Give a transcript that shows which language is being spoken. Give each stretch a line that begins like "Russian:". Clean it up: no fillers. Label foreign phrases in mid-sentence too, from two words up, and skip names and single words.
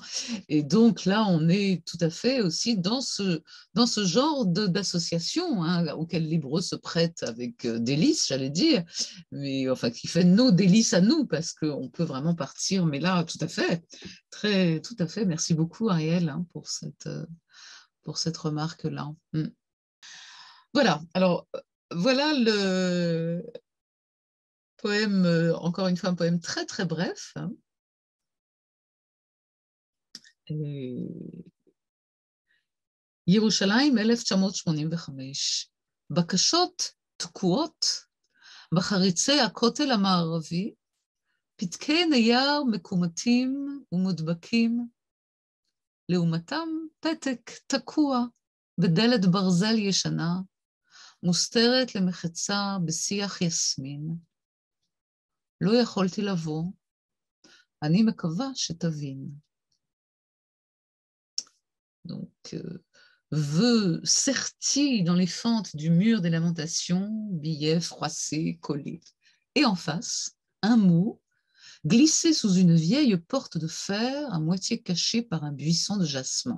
French: Et donc là, on est tout à fait aussi dans ce genre d'association, hein, auquel l'hébreu se prête avec délice, j'allais dire, mais enfin qui fait nos délices à nous, parce qu'on peut vraiment partir. Mais là, tout à fait, tout à fait. Merci beaucoup, Ariel, hein, pour cette remarque-là. Voilà, alors voilà le poème, encore une fois, un poème très très bref. Hein.
Hebrew: ירושלים 1985, בקשות תקועות בחריצי הכותל המערבי, פתקי נייר מקומטים ומודבקים, לעומתם פתק תקוע בדלת ברזל ישנה, מוסתרת למחצה בשיח יסמין. לא יכולתי לבוא, אני מקווה שתבין.
French: Donc, vœux sertis dans les fentes du mur des lamentations, billets froissés, collés. Et en face, un mot glissé sous une vieille porte de fer à moitié cachée par un buisson de jasmin.